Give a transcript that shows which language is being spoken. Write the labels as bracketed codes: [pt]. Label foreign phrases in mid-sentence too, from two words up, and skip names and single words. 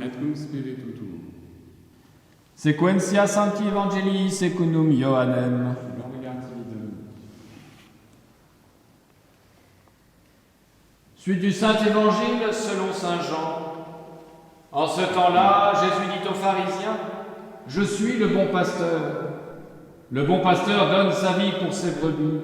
[la] Et cum spiritu tuum. Sequentia Sancti Evangelii secundum Ioannem. Gloria Deum. [fr] Suite du Saint-Évangile selon Saint Jean. En ce temps-là, Jésus dit aux pharisiens, « Je suis le bon pasteur. Le bon pasteur donne sa vie pour ses brebis.